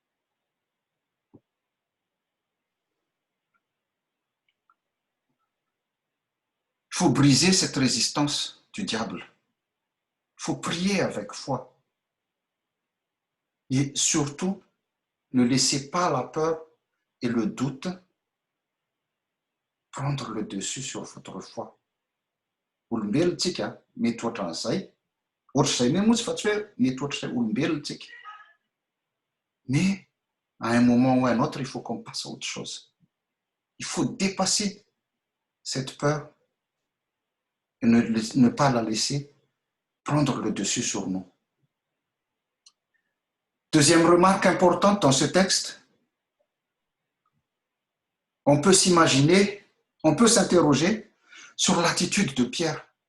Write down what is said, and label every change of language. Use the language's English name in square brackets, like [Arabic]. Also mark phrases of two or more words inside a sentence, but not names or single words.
[French] Il faut briser cette résistance du diable. Il faut prier avec foi. Et surtout, ne laissez pas la peur et le doute prendre le dessus sur votre foi. [Malagasy] Olombelontsika mety ohatran'izay. Ohatr'izay moa tsy fa tsy hoe mety ohatr'izay olombelontsika. [French] Mais à un moment ou à un autre, il faut qu'on passe à autre chose. Il faut dépasser cette peur et ne pas la laisser prendre le dessus sur nous. Deuxième remarque importante dans ce texte, on peut s'imaginer, on peut s'interroger sur l'attitude de Pierre.